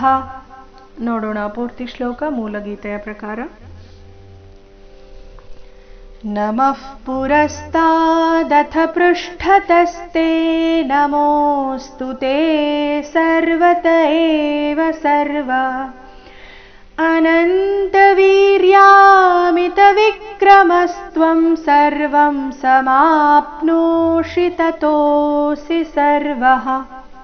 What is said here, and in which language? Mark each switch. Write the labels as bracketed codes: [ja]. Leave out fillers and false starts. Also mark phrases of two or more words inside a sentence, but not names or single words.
[kn] ನೋಡೋಣ ಪೂರ್ತಿ ಶ್ಲೋಕ ಮೂಲಗೀತೆಯ ಪ್ರಕಾರ. [sa] ನಮಃ ಪುರಸ್ತಾದಥ ಪೃಷ್ಠತಸ್ತೆ ನಮೋऽस्तु ते ಸರ್ವತ ಏವ ಸರ್ವಾ ಅನಂತವೀರ್ಯಾಮಿತವಿಕ್ರಮಸ್ತ್ವಂ ಸರ್ವಂ ಸಮಾಪ್ನೋಷಿ ತತೋಸಿ ಸರ್ವಃ.